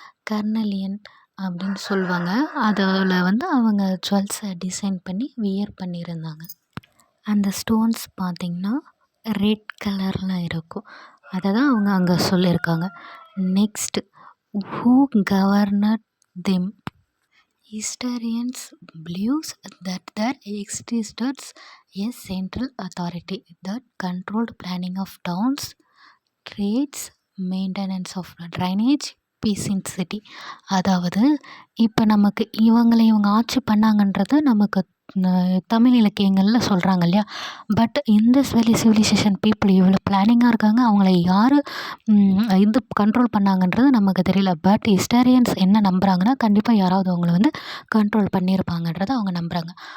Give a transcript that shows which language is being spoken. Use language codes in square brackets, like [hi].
[ta] கர்னலியன் அப்படின்னு சொல்லுவாங்க. அதில் வந்து அவங்க ஜுவல்ஸை டிசைன் பண்ணி வியர் பண்ணியிருந்தாங்க. அந்த ஸ்டோன்ஸ் பார்த்தீங்கன்னா ரெட் கலரில் இருக்கும். அதை தான் அவங்க அங்கே சொல்லியிருக்காங்க. [en] Next, who governed them? Historians believes that there existed a central authority that controlled planning of towns, trades, maintenance of drainage, peace in city. [ta] அதாவது இப்போ நமக்கு இவங்க ஆட்சி பண்ணாங்கன்றது நமக்கு தமிழ் இலக்கியங்களில் சொல்கிறாங்க இல்லையா? பட் இண்டஸ் வேலி சிவிலைசேஷன் பீப்புள் இவ்வளோ பிளானிங்காக இருக்காங்க. அவங்கள யார் கண்ட்ரோல் பண்ணாங்கன்றது நமக்கு தெரியல. பட் ஹிஸ்டாரியன்ஸ் என்ன நம்புகிறாங்கன்னா, கண்டிப்பாக யாராவது அவங்கள வந்து கண்ட்ரோல் பண்ணியிருப்பாங்கன்றத அவங்க நம்புகிறாங்க.